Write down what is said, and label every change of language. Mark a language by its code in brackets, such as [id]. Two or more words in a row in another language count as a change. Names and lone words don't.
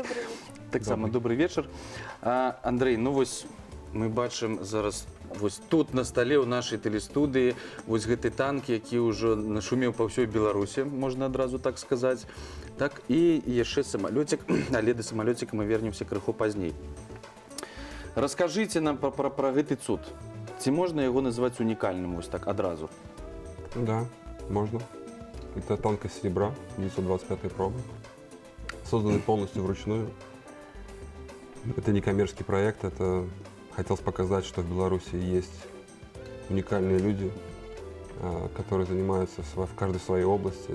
[uk] Так само, добрий вечір. Андрій, ну ось ми бачимо зараз ось тут на столі у нашій телестудії ось гэты танк, які вже нашумів по всій Білорусі, можна одразу так сказати. Так, і ще самолетик, але до самолетика ми вернемся криху пазней. Розкажіть нам про [be] гэты цуд. [uk] Ці можна його називати унікальним ось так одразу? [ru] Да, можно. Это танк из серебра, 925 пробы. Созданный полностью вручную. Это не коммерческий проект, это хотелось показать, что в Беларуси есть уникальные люди, которые занимаются в каждой своей области.